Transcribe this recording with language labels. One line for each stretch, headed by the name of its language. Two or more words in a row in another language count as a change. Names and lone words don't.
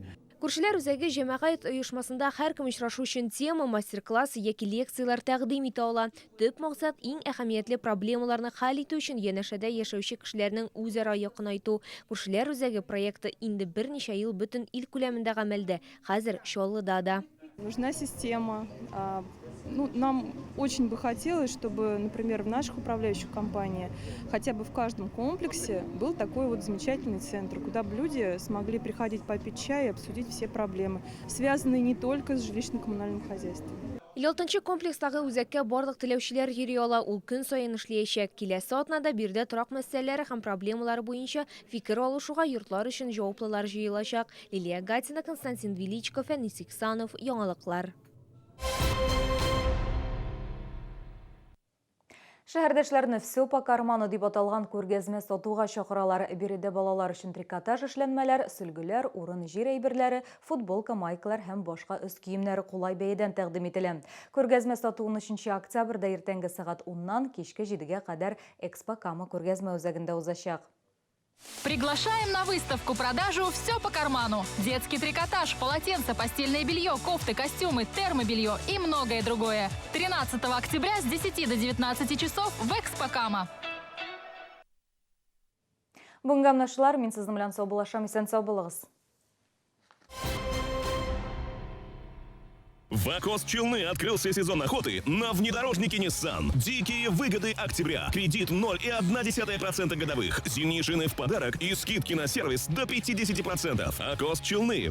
Tatar: Күршеләр үзәге җәмәгать оешмасында һәркем очрашу өчен тема, мастер-класс яки лекциялар тәкъдим итә ала. Төп максат иң әһәмиятле проблемаларны хәл итү өчен янәшәдә яшәүче кешеләрнең үзара якынайту. Күршеләр үзәге проекты инде берничә ел бөтен ил күләмендә гамәлдә, хәзер Чаллыда да.
Russian: Нужна система. Нам очень бы хотелось, чтобы, например, в наших управляющих компаниях хотя бы в каждом комплексе был такой вот замечательный центр, куда бы люди смогли приходить попить чай и обсудить все проблемы, связанные не только с жилищно-коммунальным хозяйством.
Tatar: 6-нчы комплекстагы үзәккә барлык теләүчеләр йөри ала, ул көн саен эшләячәк. Киләсе атнада бирдә торак мәсьәләләре һәм проблемалары буенча фикер алышуга йортлар өчен җаваплылар җыелачак. Лилия Гатина, Константин Величко, Фәнис Иксанов, Яңалыклар. Шәһәрдәшләрне «Все по карману» дип аталган күргәзмә сатуга чакыралар. Биредә балалар өчен трикотаж эшләнмәләр, сөлгеләр, урын җир әйберләре, футболка, майкалар һәм башка өст киемнәре кулай бәядән тәкъдим ителә. Күргәзмә сатуы 13 октябрьдә иртәнге сәгать 10-нан кичке 7-гә кадәр Экспокама күргәзмә үзәгендә узачак.
Russian: Приглашаем на выставку-продажу «Все по карману». Детский трикотаж, полотенца, постельное белье, кофты, костюмы, термобелье и многое другое. 13 октября с 10 до 19 часов в Экспокама.
Tatar: Бүгенге нашлар, мин сезнең белән сау булашам, исән сау булыгыз.
Russian: В Акос-Челны открылся сезон охоты на внедорожнике Nissan. Дикие выгоды октября. Кредит 0,1% годовых. Зимние шины в подарок и скидки на сервис до 50%. Акос-Челны.